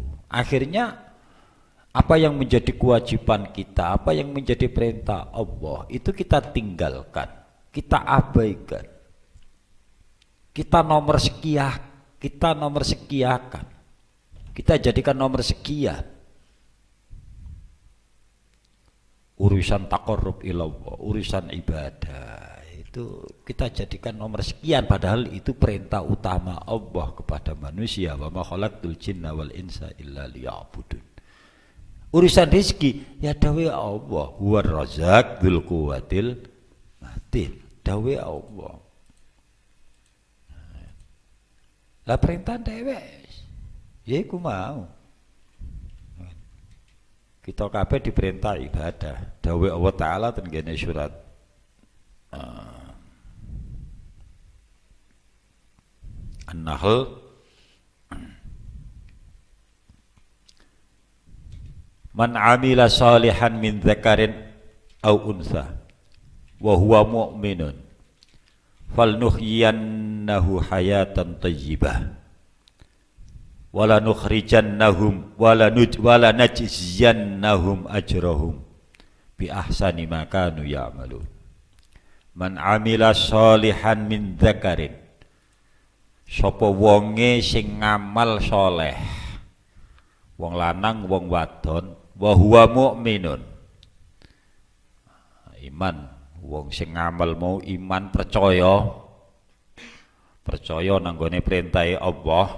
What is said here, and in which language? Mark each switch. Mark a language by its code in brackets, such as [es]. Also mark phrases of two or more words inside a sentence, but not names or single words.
[id] Akhirnya apa yang menjadi kewajiban kita, apa yang menjadi perintah Allah itu kita tinggalkan, kita abaikan, kita nomor sekiakan, kita jadikan nomor sekian. Urusan [ar] تقرب إلى الله, [id] urusan ibadah itu kita jadikan nomor sekian, padahal itu perintah utama Allah kepada manusia, [ar] وما خلقت الجن والإنس إلا ليعبدون. [jv] Urusan rezeki ya dawe Allah, [ar] هو الرزاق ذو القوة المتين, [jv] dawe Allah. Lah perintah dhewe ya iku mau. Kita kabeh diperintah ibadah. Dawuh Allah Ta'ala ten kene surat An-Nahl, [ar] من عمل صالحا من ذكر أو أنثى وهو مؤمن فلنحيينه حياة طيبة ولا نخرجنهم ولا نجزينهم أجرهم بأحسن ما كانوا يعملون. من عمل صالحا من ذكر, [jv] sapa wonge sing ngamal saleh, wong lanang wong wadon, [ar] وهو مؤمن, [jv] iman, wong sing ngamal mau iman, percaya nanggone perintahe Allah.